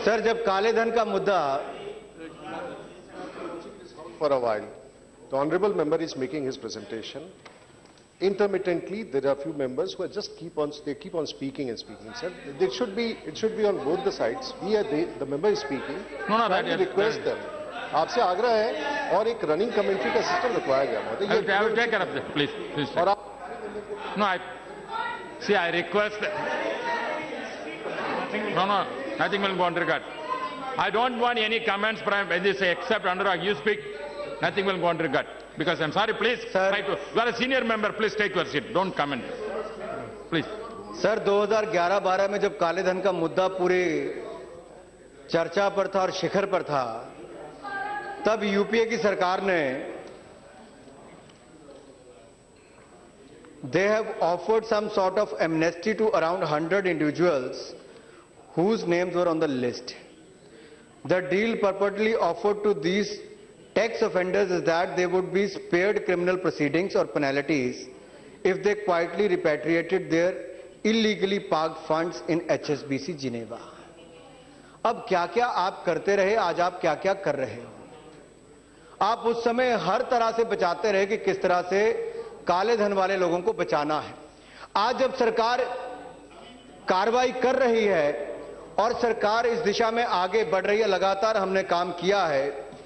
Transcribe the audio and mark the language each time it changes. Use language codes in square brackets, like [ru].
[hi] Sir, जब काले धन का मुद्दा [en] for a while, the honourable member is making his presentation. Intermittently, there are a few members who are just keep on speaking and speaking. Sir, it should be on both the sides. The member is speaking. No, I request them. [hi] आपसे आग्रह है और एक running commentary का system रखवाया गया है। [en] I will take care of that, please. [hi] और आप [en] No, I request. No, nothing will go on regard. I don't want any comments from this except Anurag. You speak. Nothing will go on regard. Because I'm sorry, please. Sir, you are a senior member. Please take your seat. Don't comment. Please. [hi] Sir, 2011-12 में जब काले धन का मुद्दा पूरी चर्चा पर था और शिखर पर था, तब यूपीए की सरकार ने [en] they have offered some sort of amnesty to around 100 individuals whose names were on the list. The deal purportedly offered to these tax offenders is that they would be spared criminal proceedings or penalties if they quietly repatriated their illegally parked funds in HSBC Geneva. [hi] अब क्या-क्या आप करते रहे, आज आप क्या-क्या कर रहे हो? आप उस समय हर तरह से बचाते रहे कि किस तरह से काले धन वाले लोगों को बचाना है। आज जब सरकार कार्रवाई कर रही है और सरकार इस दिशा में आगे बढ़ रही है, लगातार हमने काम किया है।